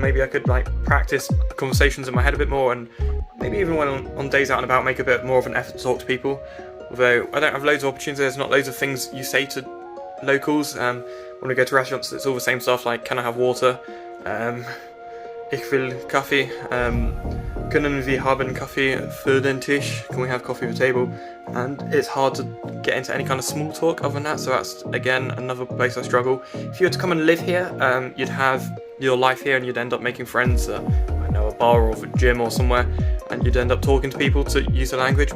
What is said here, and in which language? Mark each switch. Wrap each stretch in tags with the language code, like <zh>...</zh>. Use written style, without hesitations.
<en>Maybe I could practice conversations in my head a bit more, and maybe even when on days out and about make a bit more of an effort to talk to people. Although I don't have loads of opportunities, there's not loads of things you say to locals. When we go to restaurants, it's all the same stuff like, can I have water?</en> <de>Ich will Kaffee. Können wir haben Kaffee für den Tisch?</de> <en>Can we have coffee at the table? And it's hard to get into any kind of small talk other than that, so that's again another place I struggle. If you were to come and live here, you'd have your life here and you'd end up making friends at, I know, a bar or a gym or somewhere, and you'd end up talking to people to use the language.</en>